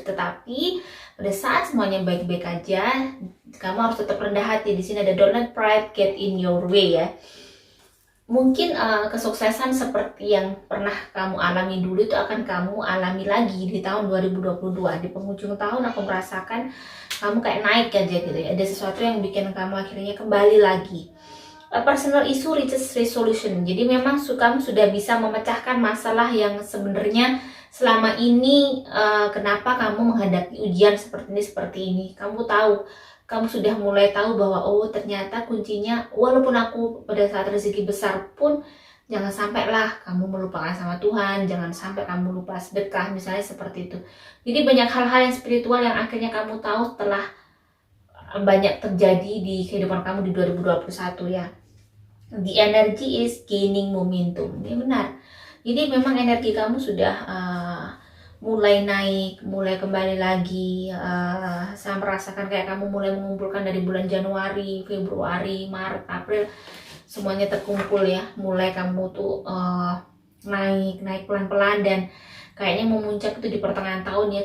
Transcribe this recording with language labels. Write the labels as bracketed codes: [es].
[id] Tetapi pada saat semuanya baik-baik aja, kamu harus tetap rendah hati. Di sini ada [en] don't let pride get in your way [id] ya. mungkin kesuksesan seperti yang pernah kamu alami dulu itu akan kamu alami lagi di tahun 2022. Di penghujung tahun aku merasakan kamu kayak naik aja gitu ya. Ada sesuatu yang bikin kamu akhirnya kembali lagi. [en] Personal issue reaches resolution. [id] Jadi memang kamu sudah bisa memecahkan masalah yang sebenarnya selama ini kenapa kamu menghadapi ujian seperti ini. Kamu tahu, kamu sudah mulai tahu bahwa oh ternyata kuncinya, walaupun aku pada saat rezeki besar pun jangan sampailah kamu melupakan sama Tuhan, jangan sampai kamu lupa sedekah misalnya seperti itu. Jadi banyak hal-hal yang spiritual yang akhirnya kamu tahu setelah banyak terjadi di kehidupan kamu di 2021 ya. [en] The energy is gaining momentum. [id] Ini benar. Jadi memang energi kamu sudah mulai naik, mulai kembali lagi. Saya merasakan kayak kamu mulai mengumpulkan dari bulan Januari, Februari, Maret, April, semuanya terkumpul ya. Mulai kamu tuh naik pelan-pelan dan kayaknya memuncak itu di pertengahan tahun ya.